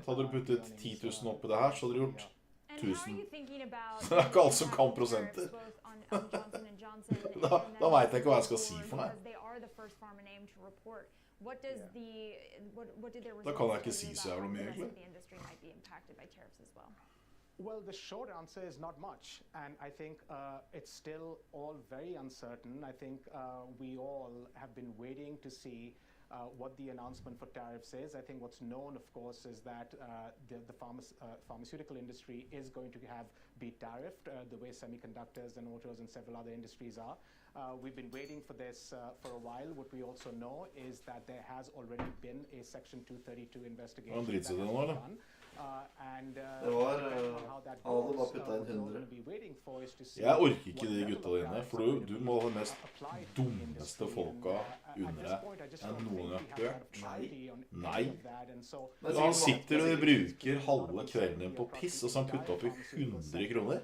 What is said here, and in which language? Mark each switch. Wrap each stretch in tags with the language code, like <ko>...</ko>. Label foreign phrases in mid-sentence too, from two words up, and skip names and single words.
<no>Hadde du puttet 10 000 opp i det her, så hadde du gjort 1000. Så det er ikke alt som kan prosenter. Da vet jeg ikke hva jeg skal si for meg. Da kan jeg ikke si så jævlig mye, egentlig.</no> <en>Well, the short answer is not much, and I think it's still all very uncertain. I think we all have been waiting to see what the announcement for tariffs is. I think what's known, of course, is that the pharmaceutical industry is going to be tariffed the way semiconductors and autos and several other industries are. We've been waiting for this for a while. What we also know is that there has already been a Section 232 investigation that has been done.</en> <no>Det var alle bare puttet inn 100. Jeg orker ikke de gutta dine, for du må ha de mest dummeste folka under deg enn noen jeg har hørt. Nei. Han sitter og bruker halve kvelden din på piss, og så han puttet opp i 100 kroner.</no>